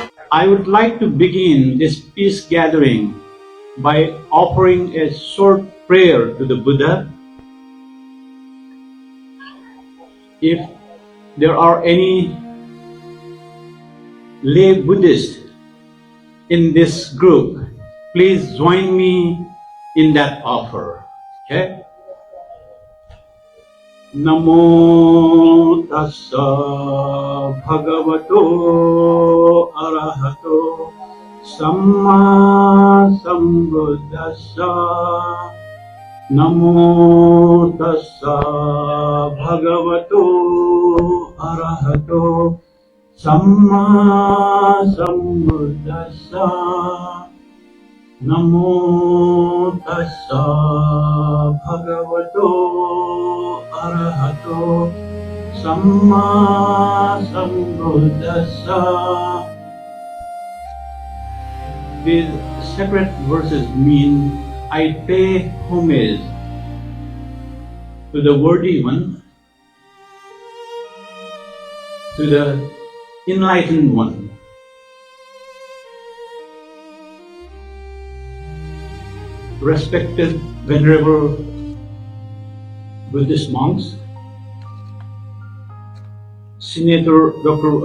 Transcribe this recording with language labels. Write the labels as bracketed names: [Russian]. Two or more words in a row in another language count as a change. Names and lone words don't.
[English] I would like to begin this peace gathering by offering a short prayer to the Buddha. If there are any lay Buddhists in this group, please join me in that offer. Okay? [Pali] Namo tassa bhagavato arahato samma sambuddhassa. Namo tassa bhagavato arahato samma sambuddhassa. Namo tassa bhagavato arahato samma sambuddhassa. [English] These separate verses mean I pay homage to the worthy one, to the enlightened one. Respected venerable Buddhist monks, Senator Dr.